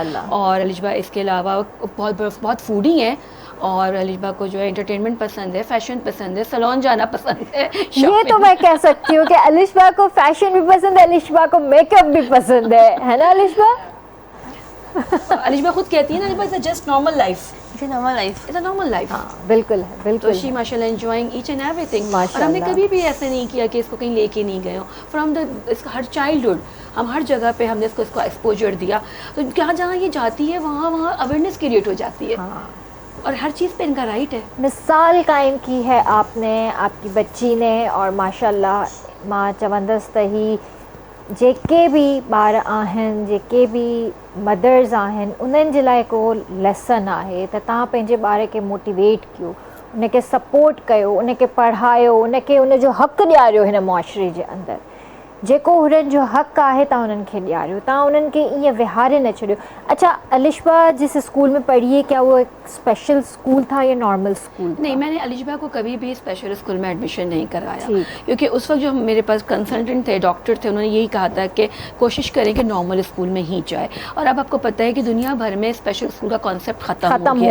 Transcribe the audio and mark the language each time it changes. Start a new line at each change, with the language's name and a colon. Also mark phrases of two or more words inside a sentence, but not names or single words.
Urdu: اور علیشبہ اس کے علاوہ بہت فوڈی ہے اور علیشبہ کو جو ہے انٹرٹینمنٹ پسند ہے، فیشن پسند ہے، سیلون جانا پسند ہے. یہ تو میں کہہ سکتی ہوں کہ علیشبہ کو فیشن بھی پسند ہے، علیشبہ کو میک اپ بھی پسند ہے نا علیشبہ? علیشبہ خود کہتی ہے نا، علیشبہ
English: it's just normal life, It's a normal life. It's a normal life.
Urdu: ہاں بالکل ہے, तो بالکل शी ہے.
English: Mashallah enjoying each and everything.
Urdu: اور ہم نے ماشاءاللہ. کبھی بھی ایسے نہیں کیا کہ اس کو کہیں لے کے نہیں گئے ہو.
English: from the
Urdu: اس کا ہر چائلڈہڈ ہم ہر جگہ پہ ہم نے اس کو ایکسپوژر دیا، تو جہاں جہاں یہ جاتی ہے وہاں وہاں
English: awareness create
Urdu: ہو جاتی ہے. ہاں. اور ہر چیز پہ ان کا رائٹ ہے. مثال قائم کی ہے آپ نے، آپ کی بچی نے، اور ماشاءاللہ
Sindhi: मां चवंदस तही जेके भी ॿार आहिनि, जेके भी मदर्स आहिनि, उन्हनि जे लाइ को लेसन आहे त तव्हां पंहिंजे ॿार खे मोटिवेट कयो, उनखे सपोर्ट कयो, उनखे पढ़ायो, उनखे उनजो हक़ ॾियारियो हिन मुआशरे जे अंदरि। जेको हुननि जो हक़ आहे तव्हां उन्हनि खे ॾियारियो, तव्हां उन्हनि खे ईअं विहारे न छॾियो।
Urdu: اچھا، علیشبہ جس اسکول میں پڑھی ہے کیا وہ ایک
English: special school
Urdu: تھا یا
English: normal school
Urdu: تھا? نہیں، میں نے علیشبہ کو کبھی بھی
English: special school
Urdu: میں ایڈمیشن نہیں کرایا, ٹھیک. کیونکہ اس وقت جو میرے پاس کنسلٹنٹ تھے، ڈاکٹر تھے، انہوں نے یہی کہا تھا کہ کوشش کریں کہ
English: normal school
Urdu: میں ہی جائے. اور اب آپ کو پتا ہے کہ دنیا بھر میں
English: special school
Urdu: کا کانسیپٹ ختم ہو